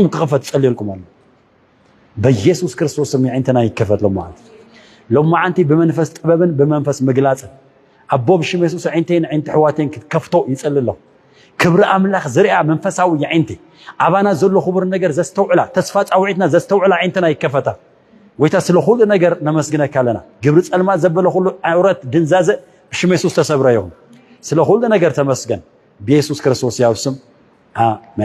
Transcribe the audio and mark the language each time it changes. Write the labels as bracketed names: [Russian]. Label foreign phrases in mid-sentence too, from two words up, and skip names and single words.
[Tigrinya] ክኽፈት ጸልየልኩም ኣሎ በኢየሱስ ክርስቶስ ስም ዓይንተና ይከፈት ሎማዓንቲ ብመንፈስ ጥበብን ብመንፈስ ምግላጽን ኣቦ ብሽም ኢየሱስ ዓይንተይን ዓይንቲ ሕዋተይን ክትከፍቶ ይጸልለኹ ክብሪ ኣምላኽ ዝርያ መንፈሳዊ ዓይንቲ አባና ዘሎ ክቡር ነገር ዘስተውዕላ ተስፋ ጻውዒትና ዘስተውዕላ ዓይንተና ይከፈታ ወይታ [Amharic] ስለ ሁሉ ነገር [Tigrinya] ነመስግነካ ኣለና ግብሪ ጸልማት ዘበለ ሁሉ ኣውረት ድንዛዘ ብሽም ኢየሱስ ተሰብረ ይሁን [Amharic] ስለ ሁሉ ነገር [Tigrinya] ተመስገን በኢየሱስ ክርስቶስ ያው ስም አሜን